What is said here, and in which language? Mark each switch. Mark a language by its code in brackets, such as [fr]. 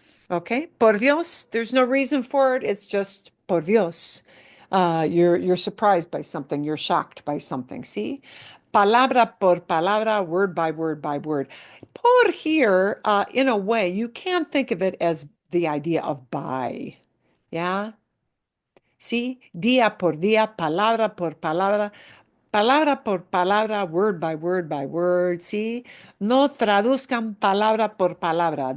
[en] Okay, [es] por Dios, [en] there's no reason for it. It's just por Dios. You're surprised by something, you're shocked by something. See? [es] Palabra por palabra, [en] word by word by word. Por here, in a way, you can think of it as the idea of by. Yeah? See? [es] Día por día, palabra por palabra. Palabra por palabra, [en] word by word by word. See? [es] No traduzcan palabra por palabra.